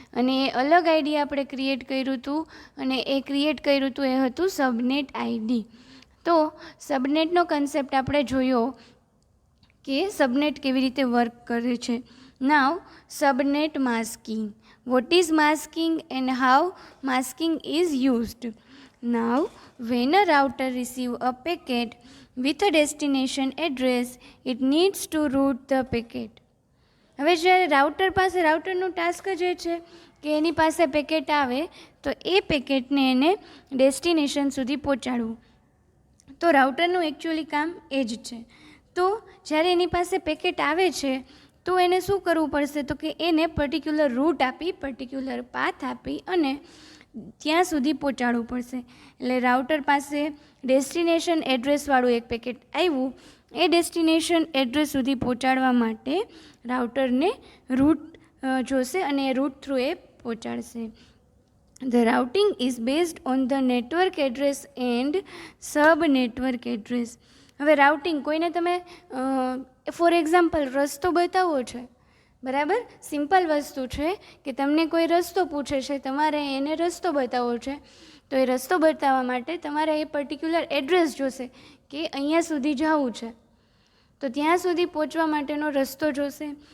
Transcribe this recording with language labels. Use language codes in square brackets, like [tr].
[gu] અને એ અલગ આઈડી આપણે ક્રિએટ કર્યું હતું, અને એ ક્રિએટ કર્યું હતું એ હતું સબનેટ આઈડી. તો સબનેટનો કન્સેપ્ટ આપણે જોયો કે સબનેટ કેવી રીતે વર્ક કરે છે. [en] Now subnet masking. What is masking and how masking is used? Now when a router receive a packet with a destination address, it needs to route the packet. [gu] હવે જ્યારે રાઉટરનું ટાસ્ક જ એ છે કે એની પાસે પેકેટ આવે તો એ પેકેટને એને ડેસ્ટિનેશન સુધી પહોંચાડવું. તો રાઉટરનું એકચ્યુઅલી કામ એ જ છે. તો જ્યારે એની પાસે પેકેટ આવે છે તો એને શું કરવું પડશે? તો કે એને પર્ટિક્યુલર રૂટ આપી, પર્ટિક્યુલર પાથ આપી અને ત્યાં સુધી પહોંચાડવું પડશે. એટલે રાઉટર પાસે ડેસ્ટિનેશન એડ્રેસવાળું એક પેકેટ આવ્યું, એ ડેસ્ટિનેશન એડ્રેસ સુધી પહોંચાડવા માટે રાઉટરને રૂટ જોશે અને એ રૂટ થ્રુ એ પહોંચાડશે. [en] The routing is based on the network address and sub network address. [gu] હવે રાઉટિંગ કોઈને તમે [en] for example [gu] રસ્તો બતાવવો છે, બરાબર? સિમ્પલ વસ્તુ છે કે તમને કોઈ રસ્તો પૂછે છે, તમારે એને રસ્તો બતાવવો છે. તો એ રસ્તો બતાવવા માટે તમારે એ પર્ટિક્યુલર એડ્રેસ જોશે કે અહીંયા સુધી જવું છે, તો ત્યાં સુધી પહોંચવા માટેનો રસ્તો જોશે.